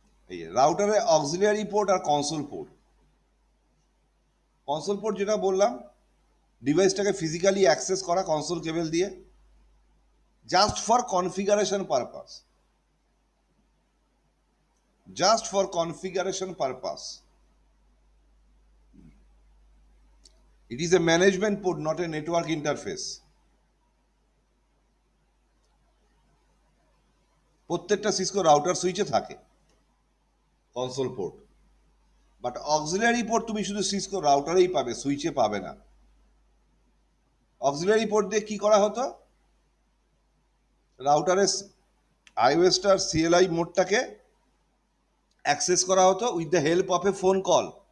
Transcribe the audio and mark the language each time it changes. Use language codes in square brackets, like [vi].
[bn] এই যে রাউটারে auxiliary port আর console port. Console port যেটা বললাম, ডিভাইসটাকে ফিজিক্যালি অ্যাক্সেস করা কনসোল কেবল দিয়ে, [en] Just for configuration purpose, just for configuration purpose. It is a management port, not a network interface. [bn] প্রত্যেকটা Cisco router সুইচে থাকে console port, but auxiliary port তুমি শুধু Cisco রাউটারেই পাবে, সুইচে পাবে না। অক্সিলারি পোর্ট দিয়ে কি করা হতো, রাউটারের আইওএসটার সিএলআই মোডটাকে অ্যাক্সেস করা হতো [en] With the help of a phone call.